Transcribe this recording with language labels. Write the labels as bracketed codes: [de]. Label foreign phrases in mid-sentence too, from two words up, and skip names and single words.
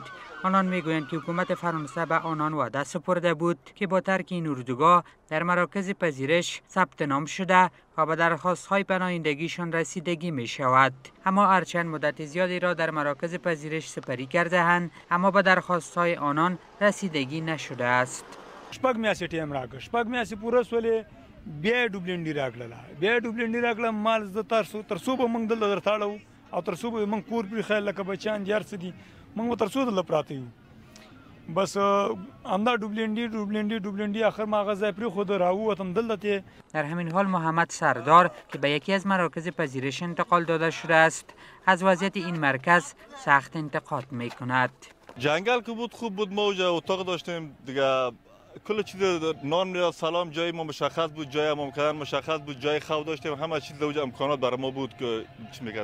[fa] آنان میگویند که حکومت فرانسه به آنان وعده سپرده بود که با ترک این اردوگاه در مراکز پذیرش ثبت نام شده و به درخواست‌های پناهندگیشان رسیدگی می شود. اما هرچند مدت زیادی را در مراکز پذیرش سپری کرده‌اند، اما به درخواست‌های آنان رسیدگی نشده است. [ps] شپږ میاشتې ټیم راکړ، شپږ میاشتې پوره سولې، بیا ډوبلینډي راکړله، مال زه تر څو به موږ دلته درتاړو او تر څو به موږ کور پرې خیال لکه بچیان دي هر څه دي، موږ به تر څو دلته پراته یو. بس همدا ډوبلینډي آخر ما هغه ځای پرېښود، راووتم دلته. [fa] در همین حال محمد سردار که به یکی از مراکز پذیرش انتقال داده شده است، از وضعیت این مرکز سخت انتقاد می کند. جنگل که بود خوب بود، ما اونجا اتاق داشتیم دیگه، کل چیز نان میرفت، سلام جای ما مشخص بود، جای امام کردن مشخص بود، جای خواب داشتیم، همه چیز اونجا امکانات برای ما بود که چی میگه.